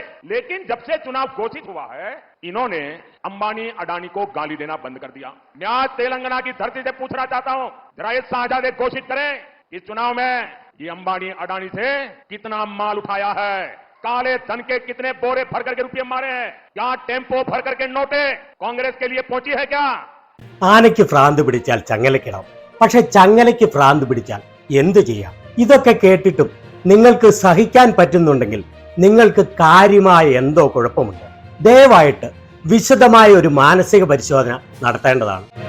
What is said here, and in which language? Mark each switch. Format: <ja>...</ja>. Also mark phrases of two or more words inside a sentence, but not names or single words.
<hi>लेकिन जब से चुनाव घोषित हुआ है, इन्होंने अंबानी अडानी को गाली देना बंद कर दिया। मैं आज तेलंगाना की धरती से पूछना चाहता हूं, जरा ये शाहजादे घोषित करें इस चुनाव में ये अंबानी अडानी से कितना माल उठाया है, काले धन के कितने बोरे भर करके रुपये मारे हैं, क्या टेम्पो भर करके नोटे कांग्रेस के लिए पहुंची है क्या?</hi> <ml>ആനയ്ക്ക് ഭ്രാന്ത് പിടിച്ചാൽ ചങ്ങലക്കിടാം, പക്ഷെ ചങ്ങലയ്ക്ക് ഭ്രാന്ത് പിടിച്ചാൽ എന്തു ചെയ്യാം? ഇതൊക്കെ കേട്ടിട്ടും നിങ്ങൾക്ക് സഹിക്കാൻ പറ്റുന്നുണ്ടെങ്കിൽ നിങ്ങൾക്ക് കാര്യമായ എന്തോ കുഴപ്പമുണ്ട്. ദയവായിട്ട് വിശദമായ ഒരു മാനസിക പരിശോധന നടത്തേണ്ടതാണ്.</ml>